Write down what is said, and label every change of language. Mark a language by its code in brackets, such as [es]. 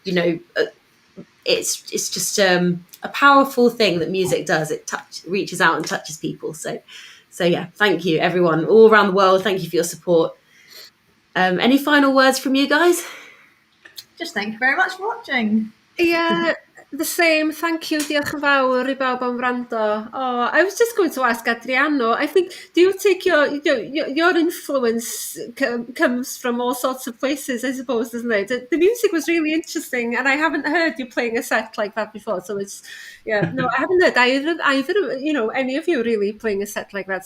[en] You know, it's just a powerful thing that music does. It reaches out and touches people. So yeah, thank you everyone all around the world. Thank you for your support. Any final words from you guys? Just thank you very much for watching. Yeah, the same. Thank you. [cy] Diolch yn fawr I bawb am wrando. [en] Oh, I was just going to ask Adriano, I think, do you take your influence comes from all sorts of places, I suppose, doesn't it? The music was really interesting, and I haven't heard you playing a set like that before. So it's, yeah, no, I haven't heard either, you know, any of you really playing a set like that.